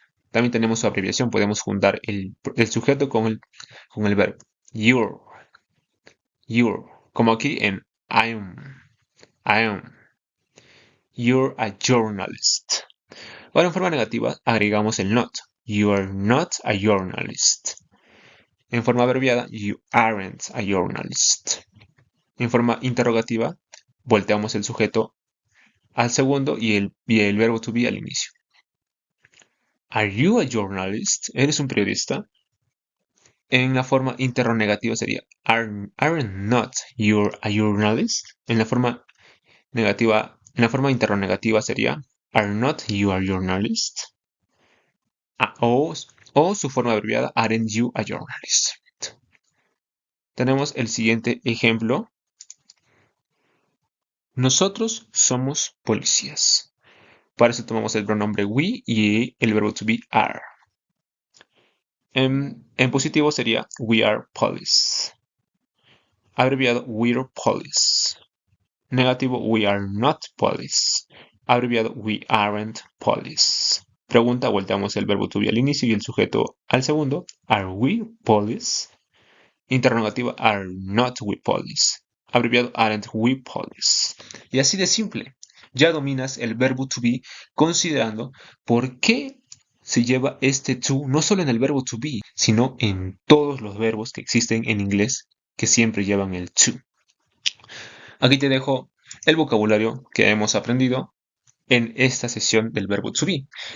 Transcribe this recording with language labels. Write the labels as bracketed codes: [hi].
[es] También tenemos su abreviación. Podemos juntar el sujeto con el verbo. [en] Your. [es] Como aquí en [en] I am. You're a journalist. [es] Ahora en forma negativa agregamos el not. [en] You are not a journalist. [es] En forma abreviada, [en] you aren't a journalist. [es] En forma interrogativa, volteamos el sujeto al segundo y el verbo to be al inicio. [en] Are you a journalist? [es] ¿Eres un periodista? En la forma interrogativa sería [en] aren't not you a journalist? [es] En la forma negativa, en la forma interrogativa sería [en] are not you a journalist? [es] O su forma abreviada [en] aren't you a journalist? [es] Tenemos el siguiente ejemplo. Nosotros somos policías. Para eso tomamos el pronombre we y el verbo to be are. En positivo sería [en] we are police. [es] Abreviado [en] we're police. [es] Negativo [en] we are not police. [es] Abreviado [en] we aren't police. [es] Pregunta, volteamos el verbo to be al inicio y el sujeto al segundo. [en] Are we police? [es] Interrogativa [en] are not we police. [es] Abreviado [en] aren't we police. [es] Y así de simple. Ya dominas el verbo to be considerando por qué se lleva este to no solo en el verbo to be, sino en todos los verbos que existen en inglés que siempre llevan el to. Aquí te dejo el vocabulario que hemos aprendido en esta sesión del verbo to be.